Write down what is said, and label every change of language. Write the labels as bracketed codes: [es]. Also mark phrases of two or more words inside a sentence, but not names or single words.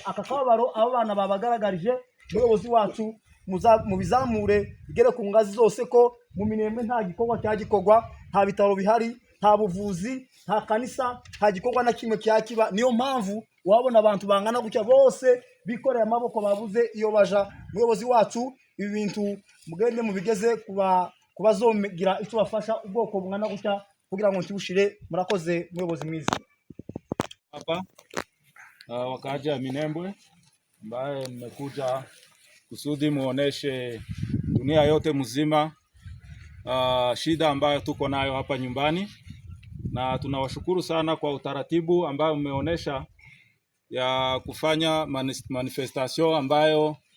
[rw] Akakabaro abo bana babagaragarije umuyobozi wacu mu bizamure bigere ku ngazi zose ko mu Minembwe nta gikorwa cyagikogwa, nta bitaro bihari, nta buvuzi, nta kanisa, nta gikorwa na kimwe cyakiba. Niyo mpamvu wabona abantu bangana gutya bose bikoreye amaboko babuze iyo baja. Umuyobozi wacu ibi bintu mugende mubigeze kubazogira icyo bafasha ubwoko bungana gutya kugira ngo ntibushire. Murakoze muyobozi mwiza. [sw] Hapa wakaaji wa Minembwe ambaye mmekuja kusudi muoneshe dunia yote mzima shida ambayo tuko nayo hapa nyumbani, na tunawashukuru sana kwa utaratibu ambayo mmeonesha ya kufanya manifestation ambayo